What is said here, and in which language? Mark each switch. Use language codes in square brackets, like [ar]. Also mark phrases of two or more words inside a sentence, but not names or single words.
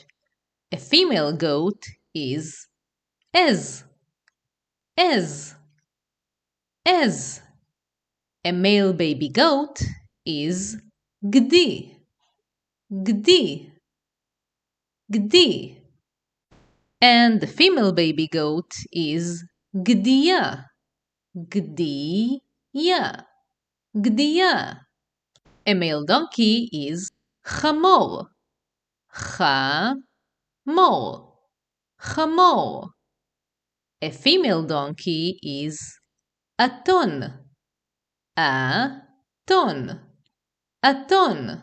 [en] A female goat is [he] עז, עז, עז. [en] A male baby goat is [he] גדי, גדי, גדי. [en] And the female baby goat is [he] גדיה, גדיה, גדייה, גדייה. [en] A male donkey is [he] חמור, חמור, חמור. [en] A female donkey is [he] אתון, אתון, אתון.